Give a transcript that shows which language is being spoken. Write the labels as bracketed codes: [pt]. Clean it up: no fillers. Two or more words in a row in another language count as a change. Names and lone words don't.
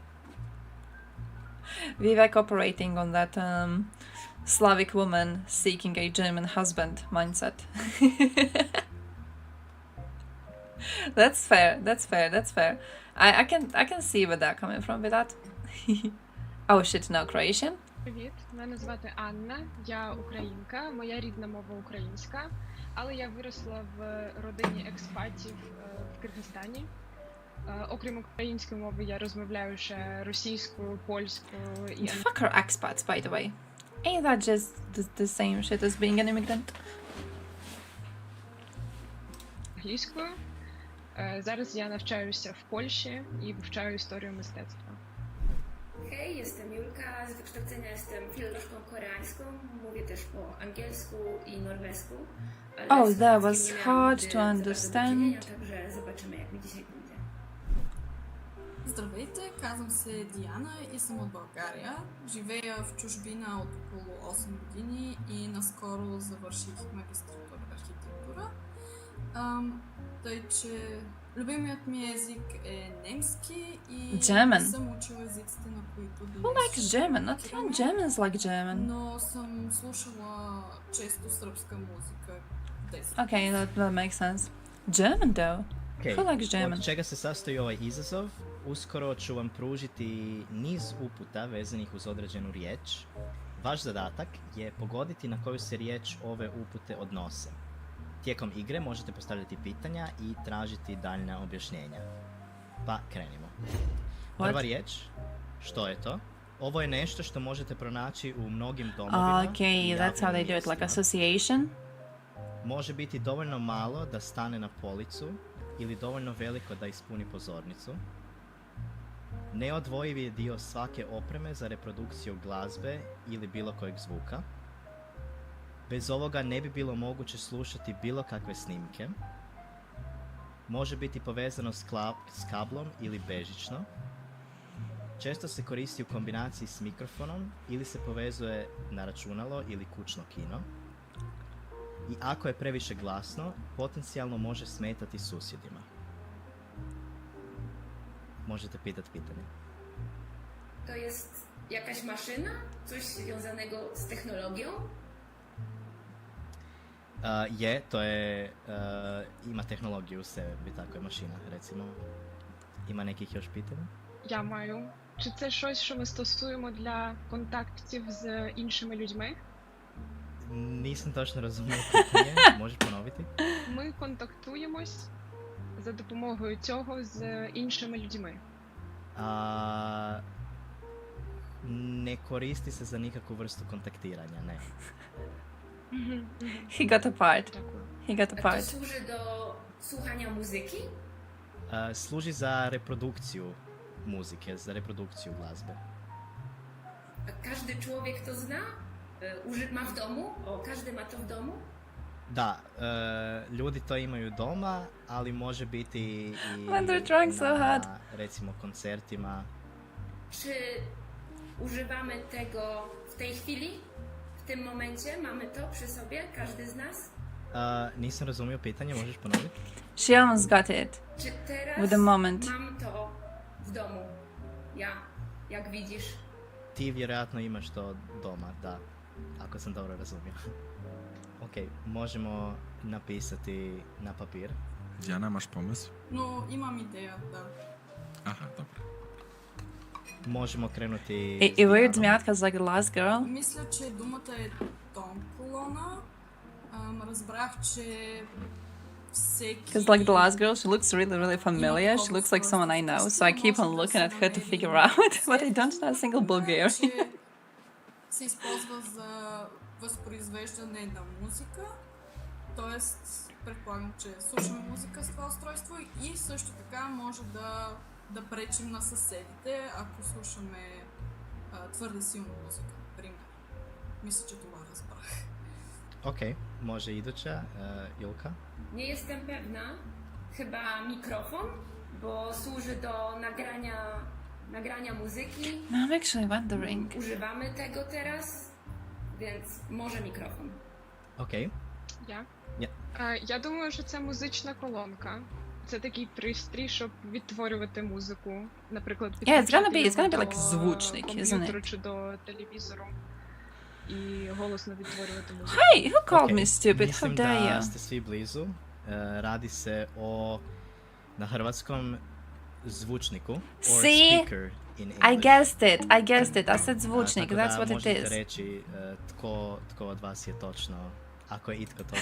[en] Vivek operating on that Slavic woman seeking a German husband mindset. That's fair. I can see where they're coming from with that. Oh shit, no, Croatian? [uk] Привіт, мене звати Анна, я українка, моя рідна мова українська, але я виросла в родині експатів в Киргизстані. Окрім української мови, я розмовляю ще російською, польською і [en] Fuck are expats, by the way. Ain't that just the same shit as being an immigrant? [uk] англійською. Зараз я навчаюся в Польщі і вивчаю історію мистецтва. [pl] Hej, jestem Julka, z wykształcenia jestem filolożką koreańską, mówię też po angielsku i norwesku. Ale [en] Oh, [pl] z [en] that [pl] polskim [en] was [pl] nie miałam [en] hard [pl] nigdy [en] to [pl] za bardzo do [en] understand. [pl] czynienia, Także zobaczymy, jak mi dzisiaj pójdzie. [bg] Здравейте, казвам се Диана и съм от България. Живея в чужбина от около 8 години и наскоро завърших магистратура в архитектура. Тъй, че любимият ми език е немски и [en] German. [bg] съм учила езиците, на които [en] Who [bg] днес [en] likes German? Not even Germans like German. [bg] но съм слушала често сръбска музика. [en] Okay, that makes sense. German though? Okay. Who likes German? [hr] Od čega se sastoji ovaj izazov? Uskoro ću vam pružiti niz uputa vezanih uz određenu riječ. Vaš zadatak je pogoditi na koju se riječ ove upute odnose. Tijekom igre možete postavljati pitanja i tražiti daljnja objašnjenja. Pa krenimo. Prva riječ, što je to? Ovo je nešto što možete pronaći u mnogim domovima. [en] Okay, that's how they do it, like association. [hr] Može biti dovoljno malo da stane na policu ili dovoljno veliko da ispuni pozornicu. Neodvojivi je dio svake opreme za reprodukciju glazbe ili bilo kojeg zvuka. Bez ovoga ne bi bilo moguće slušati bilo kakve snimke. Može biti povezano s kablom ili bežično. Često se koristi u kombinaciji s mikrofonom ili se povezuje na računalo ili kućno kino. i ako je previše glasno, potencijalno može smetati susjedima. [pl] Możecie pytać pytanie. To jest jakaś maszyna? Coś związanego z technologią? [hr] To je, ima tehnologiju u sebi, tako je mašina, recimo. Ima nekih još pitanja? [uk] Я маю. Чи це щось, що ми стосуємо для контактів з іншими людьми? [hr] Nisam točno razumio pitanje, možeš ponoviti? [uk] Ми контактуємось за допомогою цього з іншими людьми. [hr] Ne koristi se za nikakvu vrstu kontaktiranja, ne. [en] He got a part. [uk] Дякую. [en] He got a [pl] To [en] part. [pl] służy do słuchania muzyki? [hr] Služi za reprodukciju muzike, za reprodukciju glazbe. [pl] A każdy człowiek to zna? Ma w domu? Każdy ma to w domu? [hr] Da, ljudi to imaju doma, ali može biti i [en] When they're trying so hard. [hr] recimo koncertima. [pl] Czy używamy tego w tej chwili? W tym momencie? Mamy to przy sobie? Każdy z nas? [hr] Nisam razumio pitanje, možeš ponoviti? [en] She almost got it. [pl] Czy teraz [en] With the moment. [pl] mam to w domu? Ja, jak widzisz. [hr] Ti vjerojatno imaš to doma, da, ako sam dobro razumio. Ok, možemo napisati na papir. [pl] Diana, masz pomysł? [hr] No, imam ideja, da. Aha, dobra. Možemo krenuti [en] It [hr] s [en] weirds me [hr] Dianom. [en] out because like the last girl. [bg] Мисля, че думата е тон колона. Разбрах, че всеки... [en] Because like the last girl, she looks really, really familiar. She looks like someone I know, so I keep on looking at her to figure out, but I don't know a single Bulgarian. [bg] Че се използва за възпроизвеждане на музика. Тоест, предполагам, че слушаме музика с това устройство и също така може да пречим на съседите, ако слушаме твърде силна музика, пример. Мисля, че това разбрах. [hr] Ok, može iduća, Julka. [pl] Nie jestem pewna. Chyba mikrofon, bo służy do nagrania muzyki. No, [en] I'm actually wondering. [pl] Używamy tego teraz, więc może mikrofon. [hr] Ok, [uk] Я? Ні. Я думаю, що це музична колонка. Це такий пристрій, щоб відтворювати музику. Наприклад, [en] Yeah, it's gonna be [uk] підключити [en] like [uk] його [en] звучник, [uk] до [en] isn't [uk] комп'ютеру [en] it? [uk] чи до телевізору. І голосно відтворювати музику. [en] Hey, who called [hr] ok. [en] me stupid? How [hr] Mislim [en] dare [hr] da [en] you? [hr] ste svi blizu. Radi se o, na hrvatskom, zvučniku, [en] or See? speaker in English. I guessed it. I said zvučnik, [hr] Tako da [en] that's what it [hr] možete [en] is. [hr] reći tko od vas je točno, ako je itko točno.